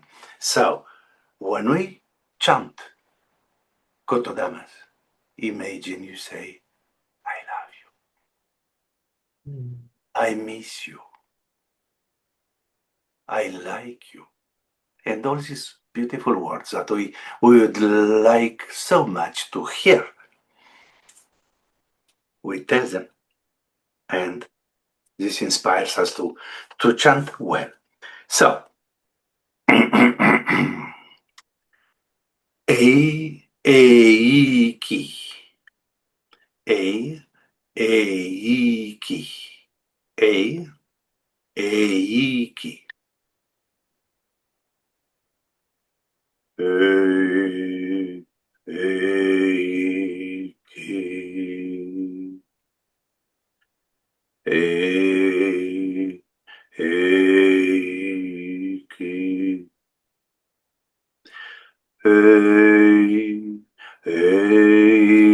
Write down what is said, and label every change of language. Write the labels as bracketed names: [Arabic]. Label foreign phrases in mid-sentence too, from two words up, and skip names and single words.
[English] So when we chant Kotodamas, imagine you say, I love you, I miss you, I like you. And all these beautiful words that we would like so much to hear. We tell them, and this inspires us to chant well. So, [Japanese] Eiki, E, Eiki, E, Eiki, E, Eiki, E, Eiki, Hey, hey,